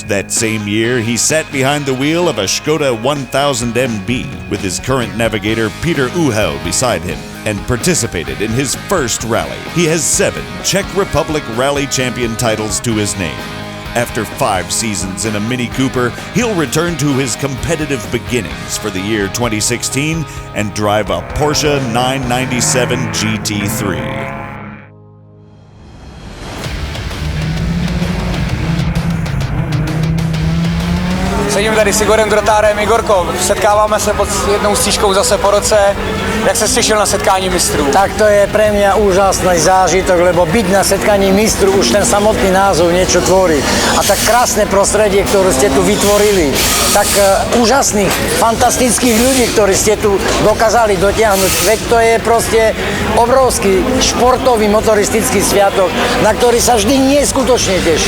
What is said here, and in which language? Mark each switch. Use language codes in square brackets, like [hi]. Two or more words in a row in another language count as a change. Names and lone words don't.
[en] That same year, he sat behind the wheel of a Škoda 1000 MB with his current navigator Peter Uhel beside him and participated in his first rally. He has 7 Czech Republic Rally Champion titles to his name. After 5 seasons in a Mini Cooper, he'll return to his competitive beginnings for the year 2016 and drive a Porsche 997 GT3. [cs] Sedím tady s Igorem Grotárem. Igorko, setkáváme se pod jednou stížkou zase po roce. Jak se těšil na setkání mistrů? [sk] Tak to je pre mňa úžasný zážitok, lebo byť na [cs] setkaní mistrů [sk] už ten samotný názov niečo tvorí. A tak krásne prostredie, ktoré ste tu vytvorili, tak úžasných, fantastických ľudí, ktorí ste tu dokázali dotiahnuť. Veď to je proste obrovský športový motoristický sviatok, na ktorý sa vždy neskutočne teší.